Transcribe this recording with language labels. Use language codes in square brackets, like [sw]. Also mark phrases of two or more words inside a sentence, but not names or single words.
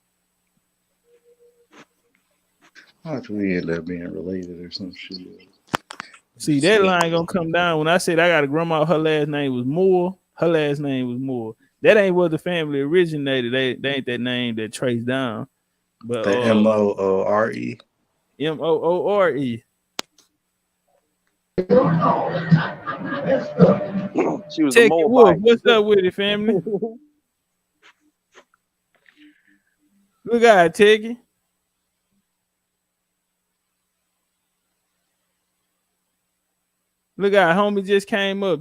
[en] How much we end up being related or some shit? See, that line gonna come down. When I said I got a grandma, her last name was Moore. Her last name was Moore. That ain't where the family originated. They ain't that name that traced down. But the M-O-O-R-E. M-O-O-R-E. She was Check a it, Wolf. Moabite. What's up with it, family? Look out, Teggy. Look out, homie just came up.